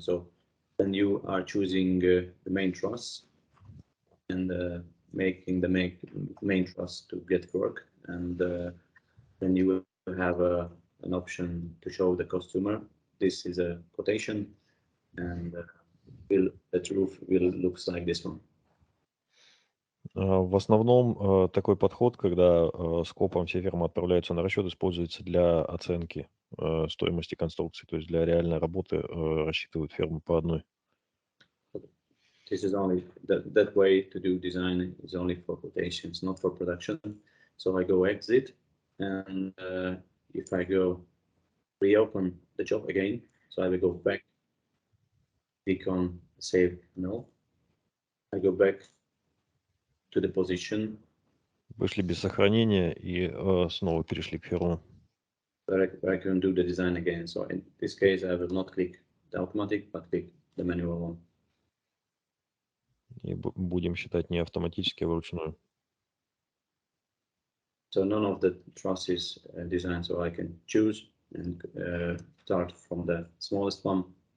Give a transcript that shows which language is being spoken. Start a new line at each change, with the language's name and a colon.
English: So then you are choosing the main truss and making the main truss to get work, and then you will have an option to show the customer this is a quotation, and the roof will looks like this one.
Russian: В основном такой подход, когда скопом все фермы отправляются на расчет, используется для оценки стоимости конструкции, то есть для реальной работы рассчитывают фермы по одной.
English: This is only that way to do design is only for quotations, not for production. So I go exit, and if I go reopen the job again, so I will go back, click on save no. I go back to the position.
Russian: Вышли без сохранения и снова перешли к ферму.
English: Where I can do the design again. So in this case, I will not click the automatic, but click the manual one.
Russian: И будем считать не автоматически, а вручную.
English: So none of the trusses designed, so I can choose and start from the smallest one.